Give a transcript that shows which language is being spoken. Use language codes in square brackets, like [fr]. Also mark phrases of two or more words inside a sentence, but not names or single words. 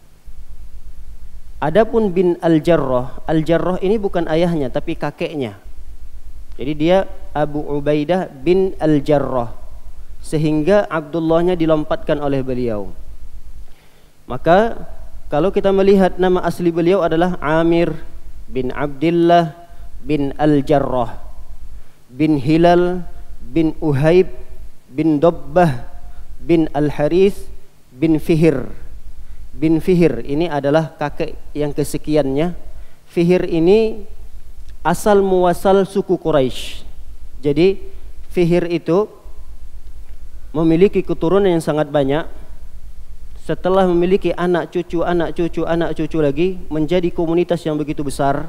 [id] Adapun bin Al-Jarrah, Al-Jarrah ini bukan ayahnya tapi kakeknya. Jadi dia Abu Ubaidah bin Al-Jarrah, sehingga Abdullahnya dilompatkan oleh beliau. Maka kalau kita melihat nama asli beliau adalah Amir bin Abdullah bin Al-Jarrah bin Hilal bin Uhaib bin Dobbah bin Al-Harith bin Fihr bin Fihr ini adalah kakek yang kesekiannya. Fihr ini asal muasal suku Quraisy. Jadi Fihr itu memiliki keturunan yang sangat banyak. Setelah memiliki anak cucu lagi, menjadi komunitas yang begitu besar.